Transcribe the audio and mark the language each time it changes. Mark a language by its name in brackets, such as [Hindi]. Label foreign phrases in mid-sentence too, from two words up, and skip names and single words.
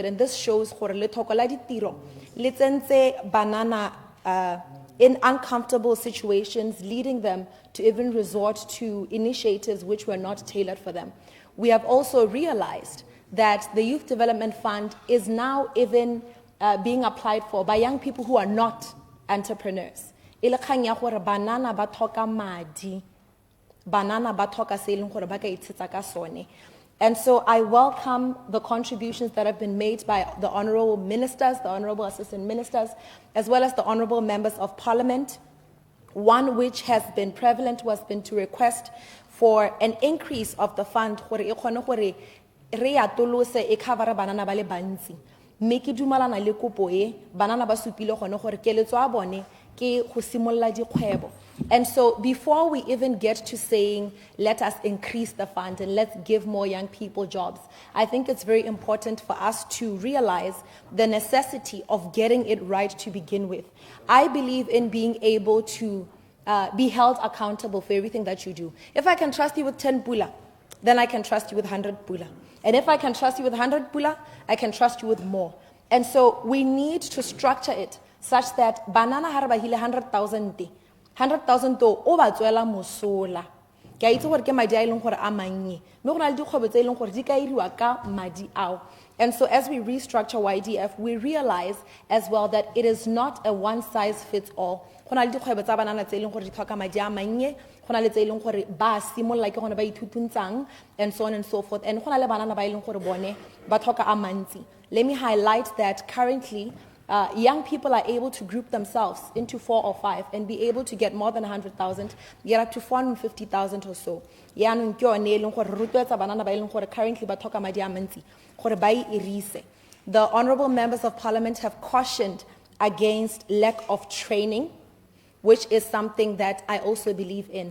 [English] And this shows banana in uncomfortable situations, leading them to even resort to initiatives which were not tailored for them. We have also realized that the Youth Development Fund is now even being applied for by young people who are not entrepreneurs. [Tswana] Banana ba tlhoka madi. Banana ba tlhoka se eleng gore ba ka itshetsa ka sone. [English] And so I welcome the contributions that have been made by the honorable ministers, the honorable assistant ministers, as well as the honorable members of parliament. One which has been prevalent was been to request for an increase of the fund [Tswana] gore e kgone gore re atolose e cover banana ba le bantsi. Mme ke dumalana le kopo e banana ba supile gone gore keletso a bone ke go simolla dikgwebo. [English] And so before we even get to saying, let us increase the fund and let's give more young people jobs, I think it's very important for us to realize the necessity of getting it right to begin with. I believe in being able to be held accountable for everything that you do. If I can trust you with 10 pula, then I can trust you with 100 pula. And if I can trust you with 100 pula, I can trust you with more. And so we need to structure it such that [Tswana] banana harba hile [English] 100,000 100,000 to over [Tswana] tswela mosola. Ke a itse gore ke madi a ileng gore a mannye. Mme go na le dikgwebo tse ileng gore di ka iriwa ka madi ao. [English] And so as we restructure YDF, we realize as well that it is not a one-size-fits-all. [Tswana] Go na le dikgwebo tsa banana tse ileng gore di tlhoka madi a mannye, go na le tse ileng gore ba simolla ke gone ba ithutuntsang, [English] and so on and so forth. [Tswana] And go na le banana ba ileng gore bone ba tlhoka a mantsi. [English] Let me highlight that currently young people are able to group themselves into 4 or 5 and be able to get more than 100,000, get up to 450,000 or so. Currently, the honorable members of parliament have cautioned against lack of training, which is something that I also believe in.